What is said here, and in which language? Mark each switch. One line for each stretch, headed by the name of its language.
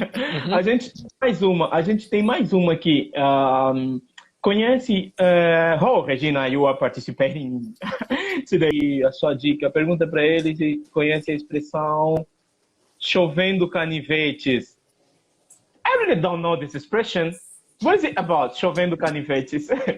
Portuguese: A gente tem mais uma aqui. Conhece?
English: Regina, you are participating today.
Portuguese: A sua dica. Pergunta para ele se conhece a expressão chovendo canivetes.
English: I really don't know this expression. What is it about?
Portuguese: Chovendo canivetes.